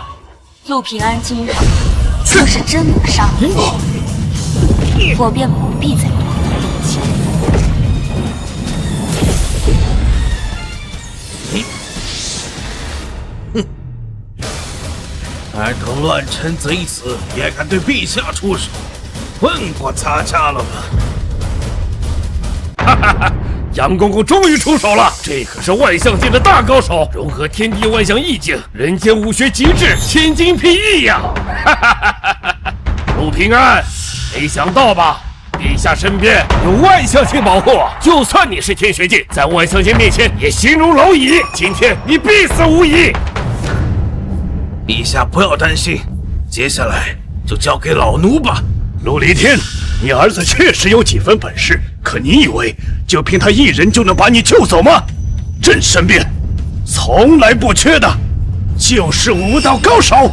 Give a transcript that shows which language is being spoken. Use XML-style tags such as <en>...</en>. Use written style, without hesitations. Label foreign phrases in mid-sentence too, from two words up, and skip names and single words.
<zh>陸平安今日若是真能殺我，我便不必再多費力氣。儿童亂臣賊子也敢對陛下出手，問過咱家了吧？哈哈哈！楊公公終於出手了，這可是萬象界的大高手，融合天地萬象意境，人間武學極致，千金裨益呀！哈哈哈哈哈！陸平安，沒想到吧？陛下身邊有萬象境保護，就算你是天學境，在萬象界面前也形如螻蟻。今天你必死無疑。陛下不要擔心，接下來就交給老奴吧。陸離天，你兒子確實有幾分本事，可你以為就憑他一人就能把你救走嗎？朕身邊從來不缺的就是武道高手。</zh>